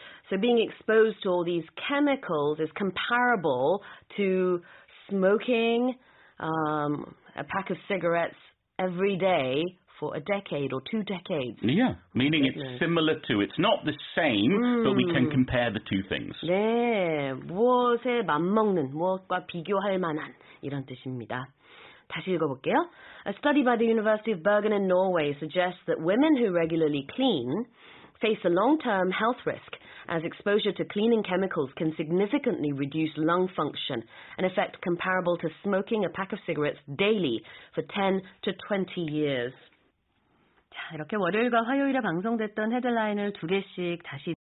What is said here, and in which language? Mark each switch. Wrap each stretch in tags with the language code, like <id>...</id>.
<en>So being exposed to all these chemicals is comparable to smoking a pack of cigarettes every day for a decade or 2 decades. Yeah, meaning it's similar to. It's not the same, but we can compare the two things.</en> <ko>네, 무엇에 맞먹는, 무엇과 비교할 만한 이런 뜻입니다. 다시 읽어볼게요.</ko> <en>A study by the University of Bergen in Norway suggests that women who regularly clean face a long-term health risk as exposure to cleaning chemicals can significantly reduce lung function, an effect comparable to smoking a pack of cigarettes daily for 10 to 20 years.</en> <ko>자, 이렇게 월요일과 화요일에 방송됐던 헤드라인을 두 개씩 다시</ko>